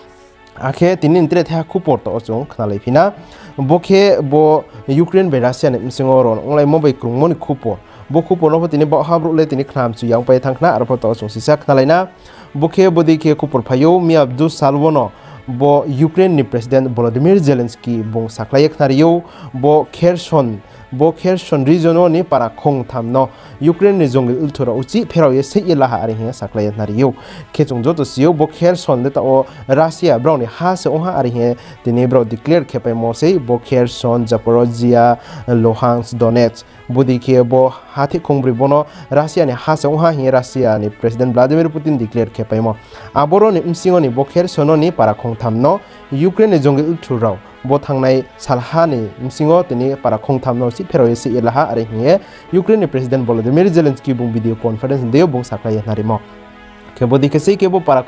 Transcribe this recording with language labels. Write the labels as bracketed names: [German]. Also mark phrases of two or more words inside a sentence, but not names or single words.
[Kok Borok] akhe tini intre tha khupor to chung khnalai phina bokhe bo Ukraine be Russia ni msingo ron onglai mobile krungmoni khupor bo khupor no tini bo habru le tini khnam chu yang pai thangna arpo to chung sisa khnalaina bokhe bodi ke khupor phayo mi abdu salvono bo Ukraine ni President Volodymyr Zelensky bong saklai khnariyo bo Kherson region ni para khong thamno Ukraine ni jongil ulthura uchi pheraw ye sei la ha ari he saklai nariyo khechung joto siyo bo Kherson de o Russia brown ni ha se oha ari he tini bro declare khepai mo sei bo Kherson Zaporozhia Luhansk Donetsk bodi ke bo hathi khongbri bono Russia ni ha se oha he Russia ni President Vladimir Putin declare khepai mo aboro ni msingo ni bo Kherson ni para khong thamno Ukraine ni jongil ulthura bo thangnai salhani msingo tini para khongthamno si phero se ilaha are hinge Ukraine President Volodymyr Zelensky bung [English] video conference [Kok Borok] deo bung saklai khnarimo ke bodi ke sei ke bo para